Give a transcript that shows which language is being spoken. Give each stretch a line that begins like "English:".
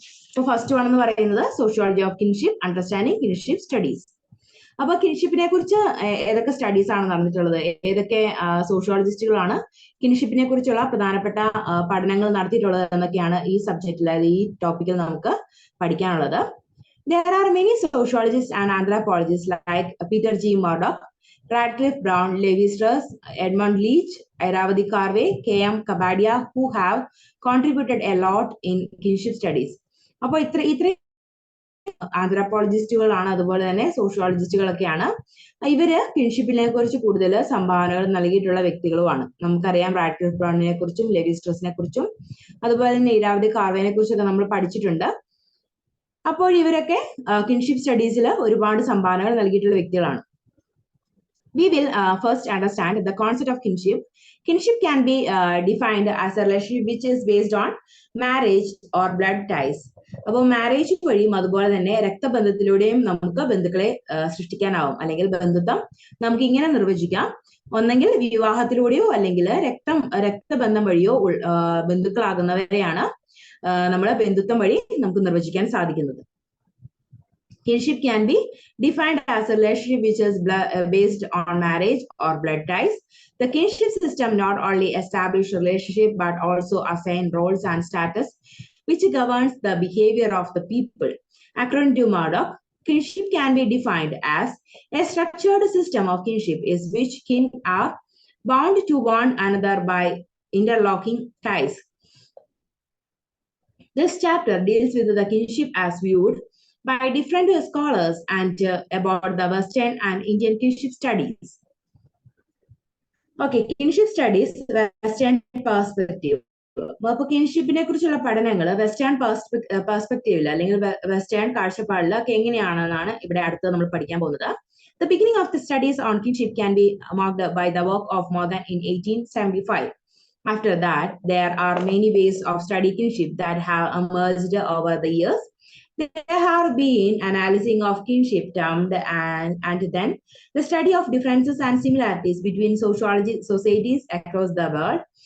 Malayalam: ഇപ്പൊ first one എന്ന് പറയുന്നത് sociology of kinship, understanding kinship studies. അപ്പൊ കിൻഷിപ്പിനെ കുറിച്ച് ഏതൊക്കെ സ്റ്റഡീസ് ആണ് നടന്നിട്ടുള്ളത്, ഏതൊക്കെ സോഷ്യോളജിസ്റ്റുകളാണ് കിൻഷിപ്പിനെ കുറിച്ചുള്ള പ്രധാനപ്പെട്ട പഠനങ്ങൾ നടത്തിയിട്ടുള്ളത് എന്നൊക്കെയാണ് ഈ സബ്ജക്റ്റിൽ, ഈ ടോപ്പിക്കിൽ നമുക്ക് പഠിക്കാനുള്ളത്.
English: There are many sociologists and anthropologists like Peter G. Murdoch, Radcliffe Brown, Levi-Strauss, Edmund Leach, Airavati Karve, K.M. Kapadia, who have contributed a lot in kinship studies.
Malayalam: അപ്പോൾ ഇത്ര ആന്ത്രപ്പോളജിസ്റ്റുകളാണ്, അതുപോലെ തന്നെ സോഷ്യോളജിസ്റ്റുകളൊക്കെയാണ്. ഇവര് കിൻഷിപ്പിനെ കുറിച്ച് കൂടുതൽ സംഭാവനകൾ നൽകിയിട്ടുള്ള വ്യക്തികളുമാണ്. നമുക്കറിയാം റാഡ്ക്ലിഫ് ബ്രൗണിനെ കുറിച്ചും ലെവി സ്ട്രോസിനെ കുറിച്ചും അതുപോലെ തന്നെ ഐരാവതി കാർവേനെ കുറിച്ചൊക്കെ നമ്മൾ പഠിച്ചിട്ടുണ്ട്. അപ്പോൾ ഇവരൊക്കെ കിൻഷിപ്പ് സ്റ്റഡീസിൽ ഒരുപാട് സംഭാവനകൾ നൽകിയിട്ടുള്ള വ്യക്തികളാണ്.
English: We will first understand the concept of kinship. Kinship can be defined as a relationship which is based on marriage or blood ties.
Malayalam: അപ്പോൾ മാരേജ് വഴിയും അതുപോലെ തന്നെ രക്തബന്ധത്തിലൂടെയും നമുക്ക് ബന്ധുക്കളെ സൃഷ്ടിക്കാനാവും, അല്ലെങ്കിൽ ബന്ധുത്വം നമുക്ക് ഇങ്ങനെ നിർവചിക്കാം. ഒന്നെങ്കിൽ വിവാഹത്തിലൂടെയോ അല്ലെങ്കിൽ രക്തബന്ധം വഴിയോ ബന്ധുക്കളാകുന്നവരെയാണ് നമ്മളെ ബന്ധുത്വം വഴി നമുക്ക് നിർവചിക്കാൻ സാധിക്കുന്നത്.
English: Kinship can be defined as a relationship which is based on marriage or blood ties. The kinship system not only establishes relationship but also assign roles and status which governs the behavior of the people. According to Murdoch, kinship can be defined as a structured system of kinship is which kin are bound to one another by interlocking ties. This chapter deals with the kinship as viewed by different scholars and about the Western and Indian kinship studies. Okay, kinship studies, Western perspective.
Malayalam: അപ്പോൾ കിൻഷിപ്പിനെ കുറിച്ചുള്ള പഠനങ്ങൾ western പെർസ്പെക്റ്റീവിൽ അല്ലെങ്കിൽ western കാഴ്ചപ്പാടിലൊക്കെ എങ്ങനെയാണെന്നാണ് ഇവിടെ അടുത്ത് നമ്മൾ പഠിക്കാൻ പോകുന്നത്.
English: The beginning of the studies on kinship can be marked by the work of Morgan in 1875. After that, there are many ways of studying kinship that have emerged over the years. There have been analysis of kinship termed and then the study of differences and similarities between societies across the world.